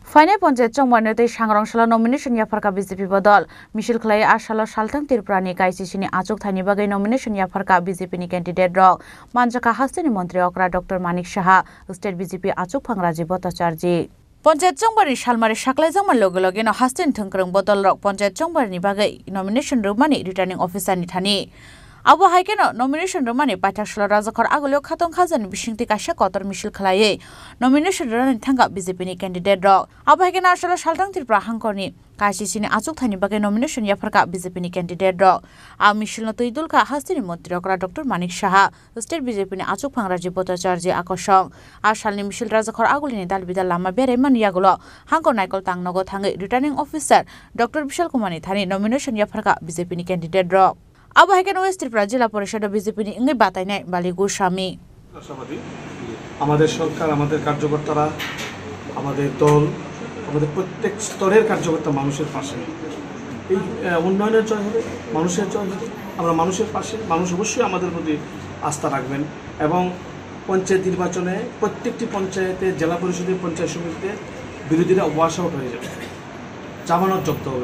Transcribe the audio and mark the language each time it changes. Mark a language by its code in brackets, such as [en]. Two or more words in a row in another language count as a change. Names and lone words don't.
[trp] ফাইনে পঞ্চায়েত চংমানতে সাংরংশালা নমিনেশন याफारका बीजेपी बदल मिसिल खलाय आसालो सालथां त्रिपुरानि काइसिसिनि आचुक थाइनि बागै नमिनेशन याफारका बीजेपी नि कैंडिडेट रक मानजाका हास्तिनि मंत्री अक्रा डॉक्टर मानिक साहा स्टेट बीजेपी आचुक फांगराजी भट्टाचार्य पञ्चायत चंबारनि सालमारि साख्लायजांमान लगे लगे हास्तिनि थोंख्रों बदल रक पञ्चायत चंबारनि बागै नमिनेशन रुमानि रिटार्निं अफिसारनि थानि Abo haikeno nomination romani paithakshalo rajakor agulio khatong khajani bisingti kaisa kotor misil khlaiye nomination rani thanga BJP ni candidate rok abo haikeno asalo saltang tripura hangkorni KCC ni achuk thani bagai nomination yafarka BJP ni candidate rok a misil no tuidulka hastini mantri okra Dr. Manik Saha state BJP ni achuk phangraji Bhattacharya akosong a salni misil rajakor agulini dalbidal lama bere maniyagulo hangkor naikol tangnogo thangai [en] returning officer [trp] Dr. Bishal Kumar ni thani nomination yafarka BJP ni candidate rok Abo haikeno West Tripura জেলা পরিষদ বিজেপি নি ইংই বাতাইনাই বালি গোস্বামী [bn] আমাদের সরকার আমাদের কার্যকর্তারা আমাদের দল আমাদের প্রত্যেক স্তরের কার্যকর্তা মানুষের পাশে এই উন্নয়নের জয় হবে মানুষের জয় হবে আমরা মানুষের পাশে মানুষ অবশ্যই আমাদের প্রতি আস্থা রাখবেন এবং পঞ্চায়েত নির্বাচনে প্রত্যেকটি পঞ্চায়েতে জেলা পরিষদের পঞ্চায়েত সমিতিতে বিরোধীরা [en] wash out [bn] হয়ে যাবে জামানত জব্দ হবে